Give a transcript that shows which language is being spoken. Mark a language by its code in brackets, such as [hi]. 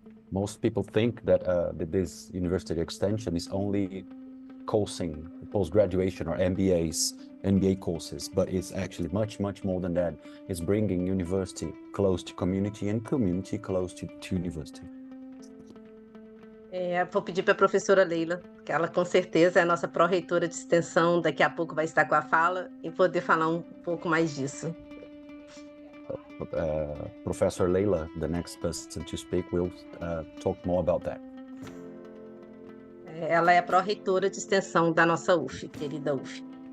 [en] Most people think that this university extension is only coursing, post-graduation or MBA courses, but it's actually much more than that. It's bringing university close to community and community close to university. [pt] Vou pedir para a professora Leila, que ela com certeza é a nossa pró-reitora de extensão, daqui a pouco vai estar com a fala e poder falar um pouco mais disso. [en] Professor Leila, the next person to speak, will talk more about that. [pt] Ela é a pró-reitora de extensão da nossa UF, querida UF.